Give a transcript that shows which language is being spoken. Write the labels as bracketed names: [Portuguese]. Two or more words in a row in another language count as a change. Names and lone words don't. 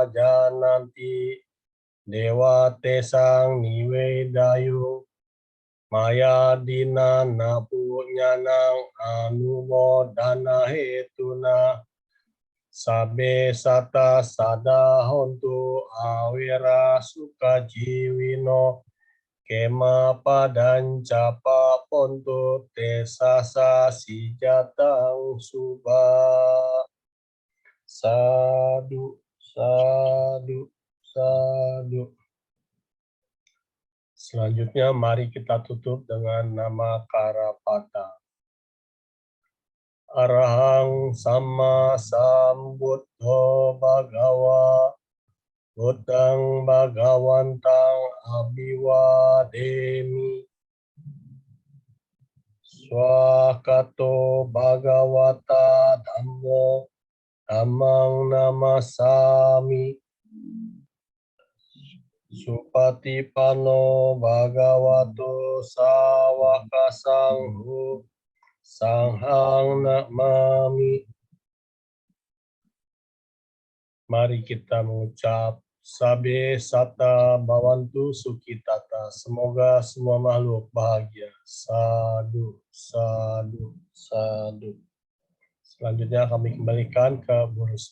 [Pali] Jananti Dewa Tesang Niwe Dayu Maya Dina Napu Nyanang Anumo Dana Hetuna Sabe Sata Sada Hontu Awira Suka Jiwino Kema Padan Capa Pontu Tesasa Sijatang Suba. Sadu, sadu, sadu. [Indonesian] Selanjutnya mari kita tutup dengan nama Karapata. [Pali] Arahang Sama Sambuddho Bhagawa Buddhang Bhagawantang Abhiwademi Swakato Bhagawata Dhammo Dhammang Namasami Supatipano Bhagavato Sawaka Sangho Sanghang Namami. [Indonesian] Mari kita mengucap [Pali] Sabe Sata Bhavantu Sukhitata. [Indonesian] Semoga semua makhluk bahagia. [Pali] Sadu, sadu, sadu. [Indonesian] Selanjutnya kami kembalikan ke Bu Rusli.